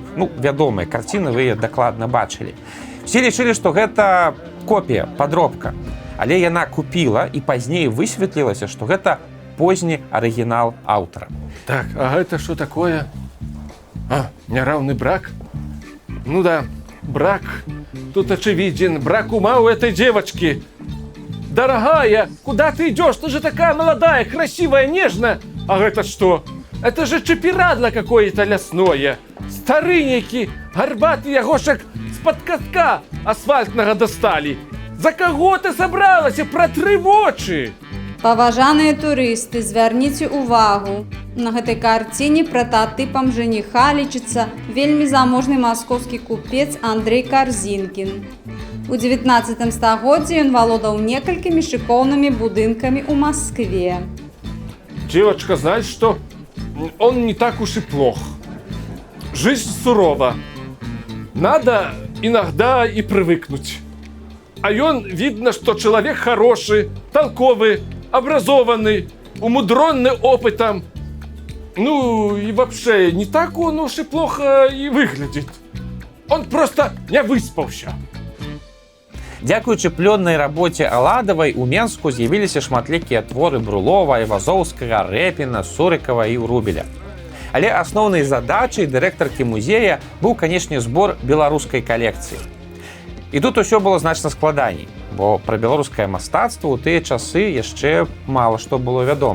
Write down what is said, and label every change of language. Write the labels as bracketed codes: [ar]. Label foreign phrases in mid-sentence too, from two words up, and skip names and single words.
[be] Ну, вядомая карціна, вы яе дакладна бачылі. Усе лічылі, што гэта копія, падробка. Але яна купіла, і пазней высветлілася, што гэта позні арыгінал аўтара. Так, а гэта што такое? А, няраўны брак? [ru] Ну да, брак. Тут очевиден. Брак ума у этой девочки. Дорогая, куда ты идешь? Ты же такая молодая, красивая, нежная. А это что? Это же чапирадла какое-то лясное. Старыники, горбатый ягошек з-под катка асфальтнага достали. [be] За каго ты сабралася? Пратры вочы! Паважаныя турысты, звярніце ўвагу. На гэтай карціне прататыпам жаніха лічыцца вельмі заможны маскоўскі купец Андрэй Карзінкін. У 19 стагоддзі ён валодаў некалькімі шыкоўнымі будынкамі ў Маскве. [ru] Девочка, знаешь что? Он не так уж и плох. Жизнь сурова. Надо иногда и привыкнуть. А он, видно, что человек хороший, толковый, образованный, умудренный опытом. Ну и вообще, не так он уж и плохо и выглядит. Он просто не выспался. [be] Дзякуючы плённай рабоце Аладавай у Менску з'явіліся шматлікія творы Брулова, Айвазоўскага, Рэпіна, Сурыкава і Рубеля. Але асноўнай задачай дырэктаркі музея быў, канешне, збор беларускай калекцыі. І тут усё было значна складаней, бо пра беларускае мастацтва ў тыя часы яшчэ мала што было вядома.